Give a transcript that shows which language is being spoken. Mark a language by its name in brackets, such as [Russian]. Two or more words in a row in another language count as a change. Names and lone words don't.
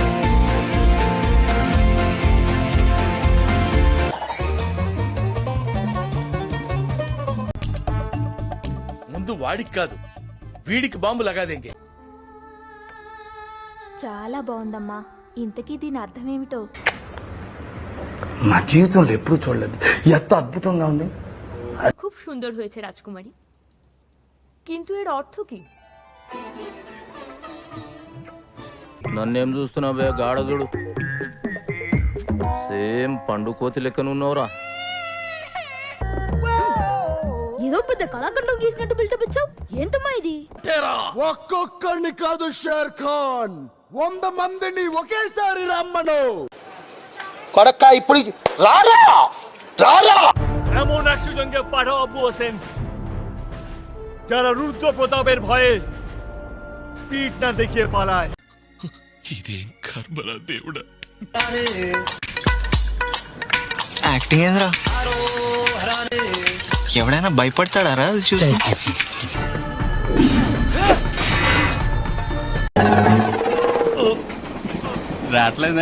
[Telugu] ముందు వాడికి కాదు వీడికి [Hindi] बम लगादेंगे. [Telugu] చాలా బాగుందమ్మా. ఇంతకీ దీని అర్థం ఏమిటో నా జీవితంలో ఎప్పుడు చూడలేదు, ఎంత అద్భుతంగా ఉంది. [Bangla] খুব সুন্দর হয়েছে রাজকুমারী, কিন্তু এর অর্থ কি? [Telugu] నన్నేం చూస్తున్నావు బే గాడదుడు? సేమ్ పండు కోతి లెక్కనున్నావురా. ఏదో పెద్ద కళాఖండం గీసినట్టు బిల్డప్ ఇచ్చావు. ఏంటమ్మా ఇది? ఒక్కొక్కడిని కాదు షేర్ ఖాన్, 100 మందిని ఒకేసారి రమ్మను. కొడక్క ఇప్పుడు రారా రారా. [Bangla] এমন একশোজনকে পাঠাও আবু হোসেন যারা রুদ্র প্রতাপের ভয়ে পিঠ না দেখিয়ে পালায়। [Telugu] ఇదేం కర్మరా దేవుడా. యాక్టింగ్ ఏంద్రా? ఎవడైనా భయపడతాడారా అది చూసి? రాట్లేదే